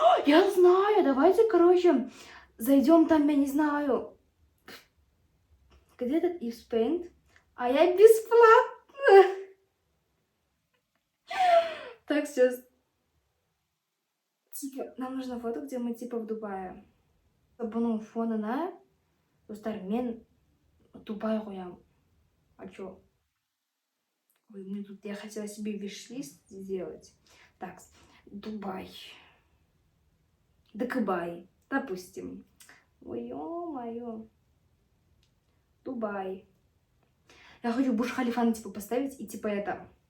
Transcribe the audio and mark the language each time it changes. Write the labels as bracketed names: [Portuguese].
[Russian] Я знаю, давайте, короче, зайдем там, я не знаю, где этот Eve Paint, а я бесплатно. Так, сейчас. Типа, нам нужно фото, где мы типа в Дубае. [Kazakh] Бұның фонына, достар, мен Дубай қоям. [Russian] А чё? Ой, я хотела себе виш-лист сделать. Так, Дубай. Дакыбай, допустим. Ой, ё-моё. Дубай. Я хочу Бурдж-Халифа типа поставить и типа это.